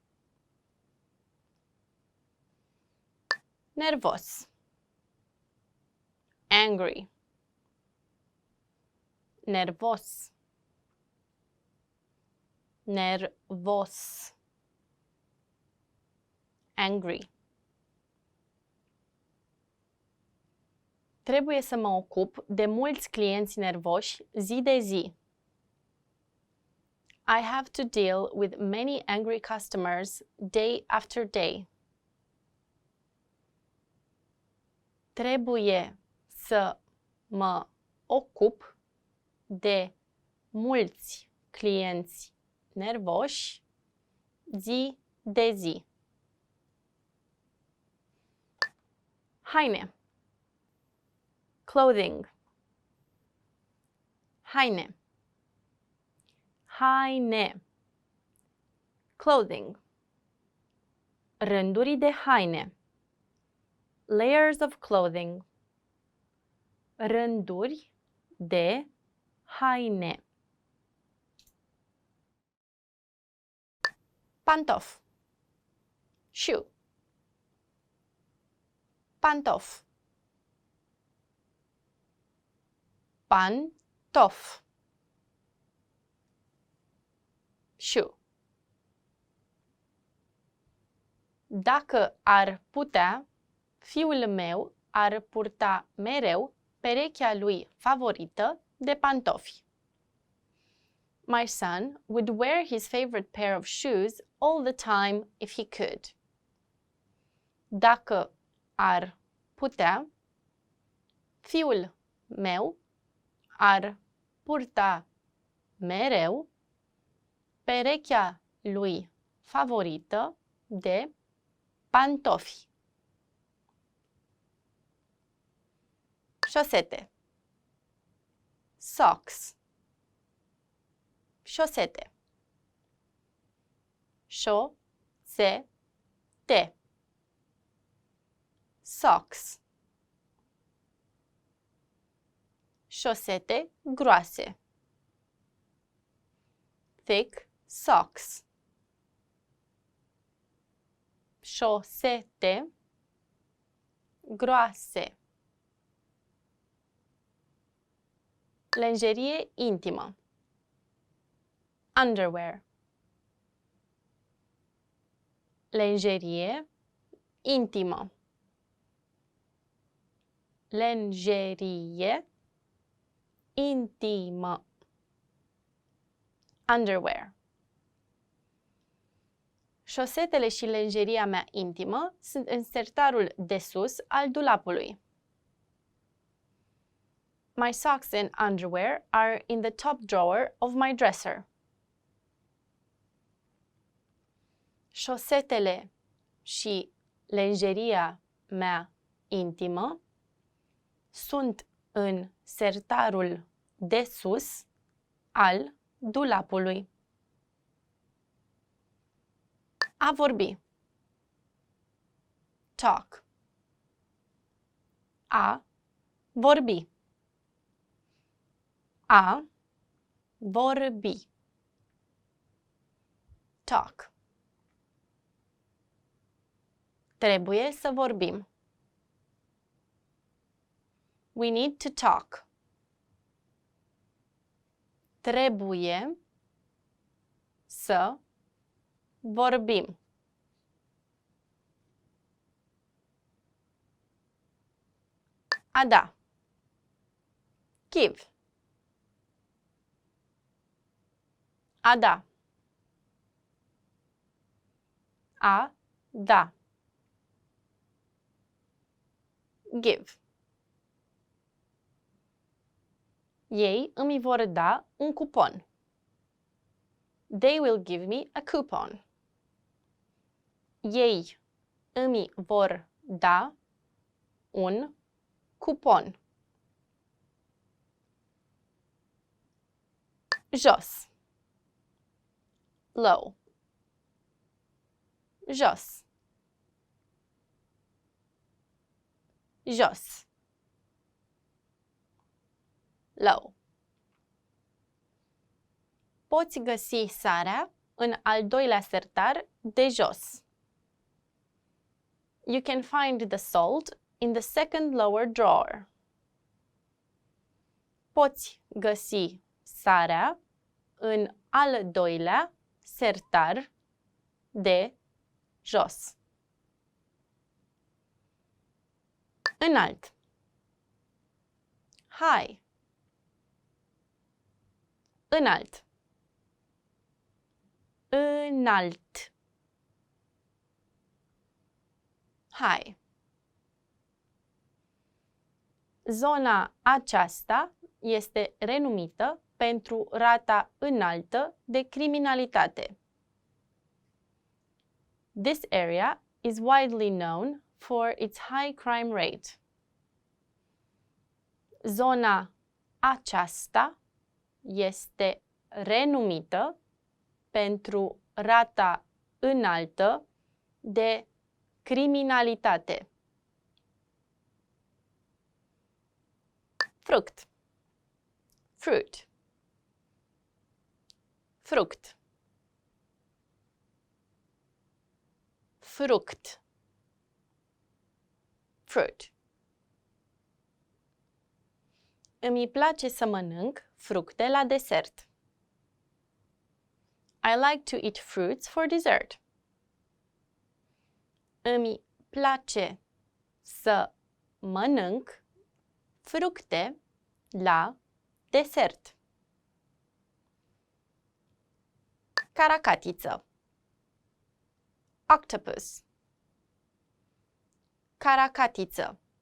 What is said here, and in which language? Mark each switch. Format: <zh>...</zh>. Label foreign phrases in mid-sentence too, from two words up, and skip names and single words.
<ro>Nervos, angry, nervos, nervos, angry. Trebuie să mă ocup de mulți clienți nervoși zi de zi.</ro> <en>I have to deal with many angry customers day after day.</en> <ro>Trebuie să mă ocup de mulți clienți nervoși zi de zi. Haine, clothing, haine, haine, clothing, rânduri de haine,</ro> <en>layers of clothing,</en> <ro>rânduri de haine. Pantof, shoe, pantof, pantof, shoe. Dacă ar putea, fiul meu ar purta mereu perechea lui favorită de pantofi.</ro> <en>My son would wear his favorite pair of shoes all the time if he could.</en> <ro>Dacă ar putea, fiul meu ar purta mereu perechea lui favorită de pantofi. Șosete, socks, șosete, șosete, socks, șosete groase,</ro> <en>thick socks,</en> <ro>șosete groase. Lenjerie intimă, underwear, lenjerie intimă, lenjerie intimă, underwear. Șosetele și lenjeria mea intimă sunt în sertarul de sus al dulapului.</ro> <en>My socks and underwear are in the top drawer of my dresser.</en> <ro>Șosetele și lenjeria mea intimă sunt în sertarul de sus al dulapului. A vorbi. Talk. A vorbi. A vorbi. Talk. Trebuie să vorbim.</ro> <en>We need to talk.</en> <ro>Trebuie să vorbim. A da. Give. A da. A da.</ro> <en>Give.</en> <ro>Ei îmi vor da un cupon.</ro> <en>They will give me a coupon.</en> <ro>Ei îmi vor da un cupon. Jos. Low. Jos. Jos.</ro> <en>Low.</en> <ro>Poți găsi sarea în al doilea sertar de jos.</ro> <en>You can find the salt in the second lower drawer.</en> <ro>Poți găsi sarea în al doilea sertar de jos. Înalt. High. Înalt. Înalt. High. Zona aceasta este renumită pentru rata înaltă de criminalitate.</ro> <en>This area is widely known for its high crime rate.</en> <ro>Zona aceasta este renumită pentru rata înaltă de criminalitate. Fruct. Fruit. Fruct. Fruct.</ro> <en>Fruit.</en> <ro>Îmi place să mănânc fructe la desert.</ro> <en>I like to eat fruits for dessert.</en> <ro>Îmi place să mănânc fructe la desert. Caracatiță. Octopus. Caracatiță.</ro>